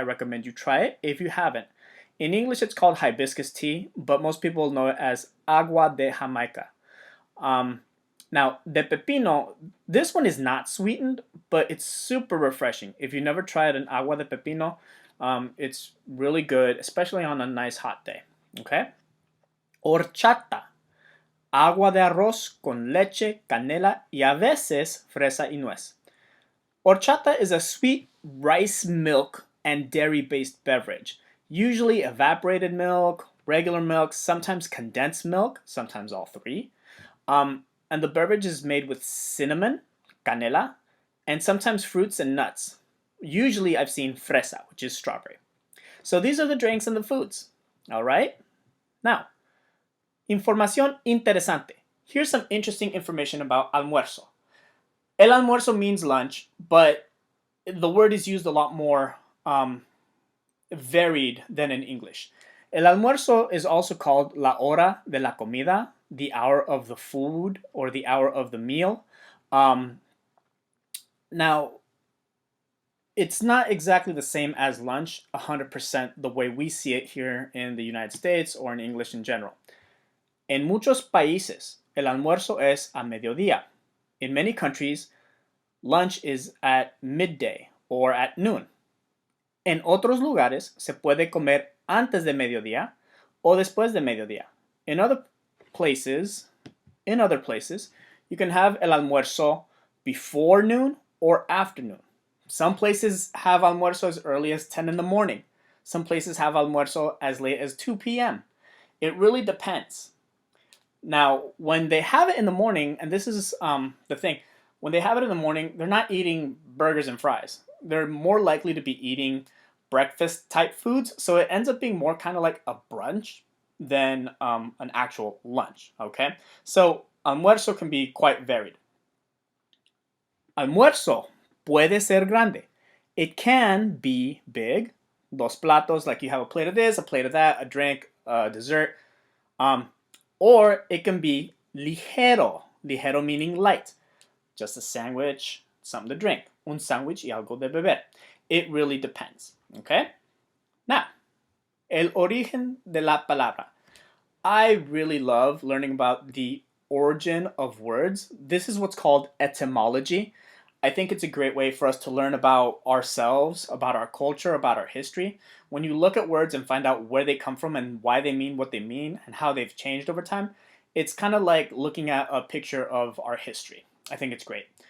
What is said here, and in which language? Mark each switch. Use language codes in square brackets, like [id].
[en] I recommend you try it if you haven't. In English, it's called hibiscus tea, but most people know it as agua de Jamaica. Now, de pepino, this one is not sweetened, but it's super refreshing. If you never tried an agua de pepino, it's really good, especially on a nice hot day. Okay? [es] Horchata, agua de arroz con leche, canela y a veces fresa y nuez. [en] Horchata is a sweet rice milk and dairy-based beverage. Usually evaporated milk, regular milk, sometimes condensed milk, sometimes all three. And the beverage is made with cinnamon, canela, and sometimes fruits and nuts. Usually I've seen fresa, which is strawberry. So these are the drinks and the foods. All right? Now, información interesante. Here's some interesting information about almuerzo. El almuerzo means lunch, but the word is used a lot more varied than in English. El almuerzo is also called [es] la hora de la comida, [en] the hour of the food or the hour of the meal. Now, it's not exactly the same as lunch 100% the way we see it here in the United States or in English in general. [es] En muchos países, el almuerzo es a mediodía. [en] In many countries, lunch is at midday or at noon. [es] En otros lugares, se puede comer antes de mediodía o después de mediodía. [en] In other places, you can have el almuerzo before noon or afternoon. Some places have almuerzo as early as 10 in the morning. Some places have almuerzo as late as 2 p.m. It really depends. Now, when they have it in the morning, and this is the thing, when they have it in the morning, they're not eating burgers and fries. They're more likely to be eating breakfast type foods, so it ends up being more kind of like a brunch than an actual lunch, okay? So almuerzo can be quite varied. [es] Almuerzo puede ser grande. [en] It can be big, dos platos, like you have a plate of this, a plate of that, a drink, a dessert. Or it can be ligero, ligero meaning light. Just a sandwich, something to drink. [es] Un sándwich y algo de beber. [en] It really depends, okay? [es] Now, el origen de la palabra. [en] I really love learning about the origin of words. This is what's called etymology. I think it's a great way for us to learn about ourselves, about our culture, about our history. When you look at words and find out where they come from and why they mean what they mean and how they've changed over time, it's kind of like looking at a picture of our history. I think it's great.